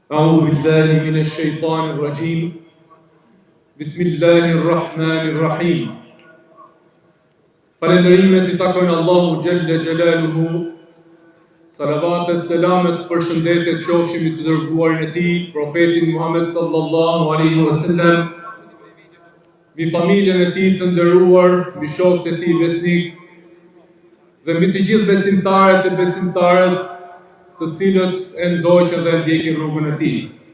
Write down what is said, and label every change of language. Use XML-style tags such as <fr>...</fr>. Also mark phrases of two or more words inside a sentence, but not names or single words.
<ar>أعوذ بالله من الشيطان الرجيم بسم الله الرحمن الرحيم</ar> <sq>Falenderimet I takojnë Allahu Gjelle Gjelaluhu, salavatet, selamet, përshëndetet qofshin mbi të dërguarin e tij, profetin Muhammed</sq> <ar>صلى الله عليه وسلم,</ar> <sq>mbi familjen e tij të nderuar, mbi shokët e tij besnik dhe mbi të gjithë besimtarët e besimtarët të cilët e ndoqën dhe ndjekin rrugën e tij.</sq>